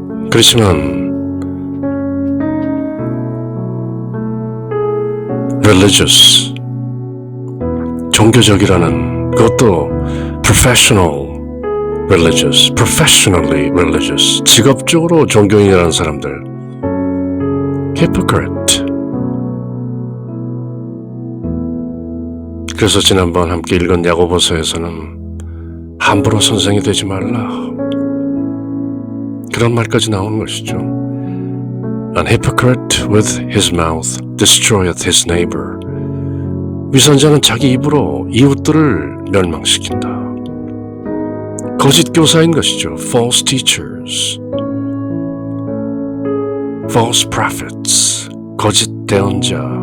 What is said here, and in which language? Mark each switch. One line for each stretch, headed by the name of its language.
Korean: 그렇지만 religious, 종교적이라는 그것도
English: professional religious, professionally religious,
Korean: 직업적으로 종교인이라는 사람들 hypocrite. 그래서 지난번 함께 읽은 야고보서에서는 함부로 선생이 되지 말라, 그런 말까지 나오는 것이죠.
English: An hypocrite with his mouth destroyeth his neighbor.
Korean: 위선자는 자기 입으로 이웃들을 멸망시킨다. 거짓 교사인 것이죠.
English: false teachers, false prophets,
Korean: 거짓 대언자.